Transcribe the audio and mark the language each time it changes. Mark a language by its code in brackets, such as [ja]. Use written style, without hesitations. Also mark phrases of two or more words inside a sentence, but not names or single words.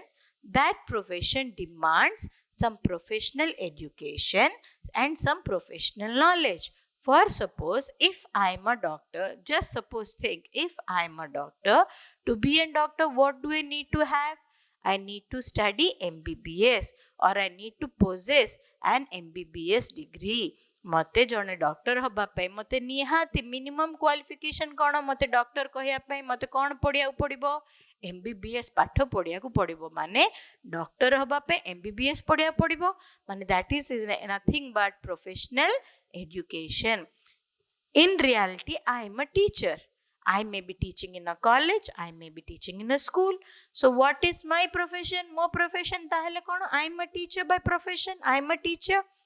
[en] That profession demands some professional education and some professional knowledge. For suppose, if I am a doctor, just suppose think, if I am a doctor, to be a doctor, what do I need to have? I need to study MBBS, or I need to possess an MBBS degree. [or] ମତେ ଜଣେ ଡକ୍ଟର ହେବା ପାଇଁ ମତେ ନିହାତି [en] minimum qualification [or] କଣ? ମତେ ଡକ୍ଟର କହିଆ ପାଇଁ ମତେ କଣ ପଢ଼ିଆ ପଡ଼ିବ? MBBS ପାଠ ପଢ଼ିଆ କୁ ପଡ଼ିବ। ମାନେ ଡକ୍ଟର ହେବା ପାଇଁ MBBS ପଢ଼ିଆ ପଡ଼ିବ, ମାନେ [en] that is nothing but professional education. In reality, I am a teacher. I may be teaching in a college, I may be teaching in a school. So what is my profession? [or] Mo profession tahele kono? [en] I am a teacher by profession. I am a teacher.